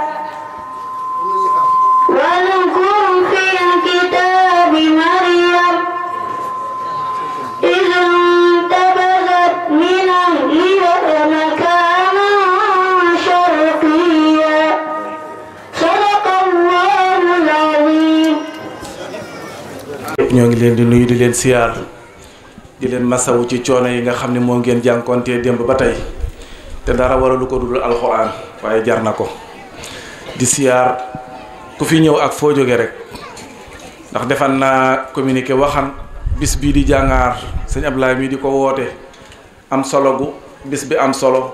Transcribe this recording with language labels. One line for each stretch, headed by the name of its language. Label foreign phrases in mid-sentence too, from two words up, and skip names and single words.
Arabic: واذكر في الكتاب مريم إذ انتبذت من أهلها مكانا شرقيا صدق الله العظيم.
Wolof: ñoo ngi leen di nuyu di leen siyaar di leen masawu ci coono yi nga xam ne moo ngeen jànkontee démb ba tey te dara waralu ko dul alxuraan waaye jar na ko di siyaar ku fi ñëw ak foo jóge rek ndax defan naa communiqué waxan bis bii di jàngaar sëñ Ablaye mii di ko woote am solo gu bis bi am solo